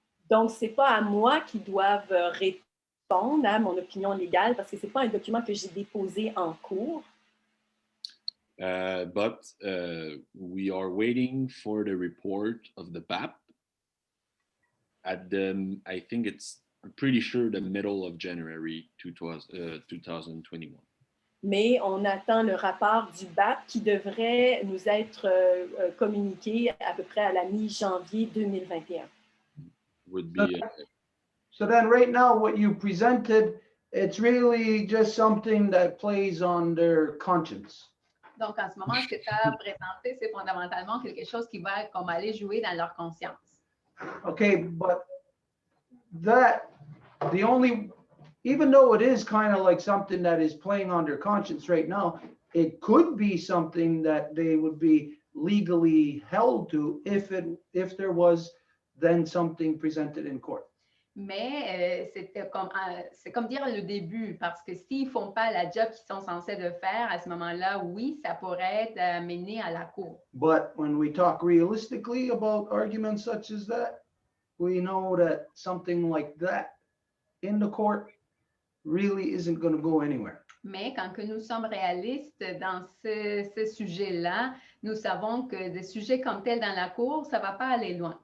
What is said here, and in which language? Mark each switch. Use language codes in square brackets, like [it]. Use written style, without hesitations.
[fr] Donc, c'est pas à moi qu'ils doivent répondre à mon opinion légale parce que c'est pas un document que j'ai déposé en cours. [en] But we are waiting for the report of the BAP at I think I'm pretty sure the middle of January 2021. [fr] Mais on attend le rapport du BAP qui devrait nous être communiqué à peu près à la mi-janvier 2021. [en] Would be So then right now what you presented, it's really just something that plays on their conscience. [fr] Donc, en ce moment, ce que tu as présenté, c'est fondamentalement quelque chose qui va comme aller jouer dans leur conscience. [en] Okay, but that, the only, even though it is kind of like something that is playing on their conscience right now, it could be something that they would be legally held to if there was then something presented in court. [fr] Mais c'est comme dire le début, parce que s'ils ne font pas la job qu'ils sont censés de faire, à ce moment-là, oui, ça pourrait être amené à la cour. [en] But when we talk realistically about arguments such as that, we know that something like that in the court really isn't going to go anywhere. [fr] Mais quand que nous sommes réalistes dans ce sujet-là, nous savons que des sujets comme tels dans la cour, ça ne va pas aller loin.